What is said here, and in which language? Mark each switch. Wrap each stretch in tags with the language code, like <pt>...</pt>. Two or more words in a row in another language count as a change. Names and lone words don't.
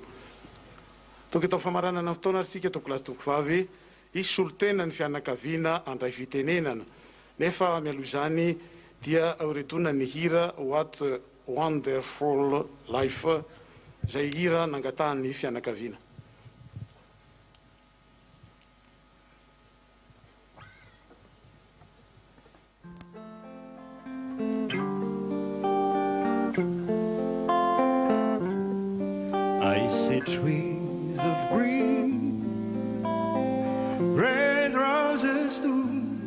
<mg>Toka atao famaranana fotoana arsika toko lasy toko vavy isy solotena ny fianakaviana andray fitenenana, nefa mialoha izany dia aoretona ny hira What Wonderful Life, zay hira nangatahan'ny fianakaviana.</mg> <en>I see trees of green, red roses too.</en>